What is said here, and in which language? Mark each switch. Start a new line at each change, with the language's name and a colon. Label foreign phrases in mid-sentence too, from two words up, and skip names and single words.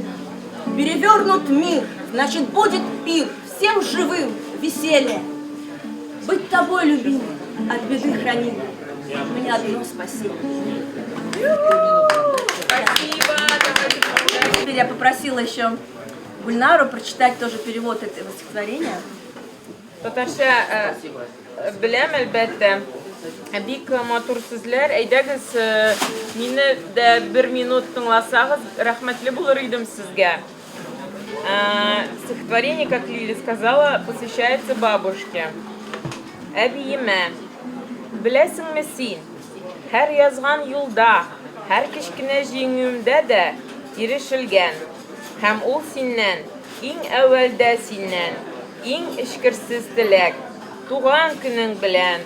Russian: Перевернут мир, значит будет пир, всем живым веселье. Быть тобой, любимый, от беды хранимой, мне одно спасибо. Спасибо. Теперь я попросила еще Гульнару прочитать тоже перевод этого стихотворения.
Tatar: Татарча беләм әлбәттә. Бик матур сүзләр. Әйдәгез, мине дә 1 минут тыңласагыз, рәхмәтле булыр идем сезгә.
Russian: Стихотворение, как Лили сказала, посвящается бабушке.
Tatar: Әбиемә, беләсеңме син, һәр язган юлда, һәр кечкенә җиңүемдә дә ирешелгән. Һәм ул синнән, иң әүвәлдә синнән, иң эшкерсез теләк, туган көнең белән.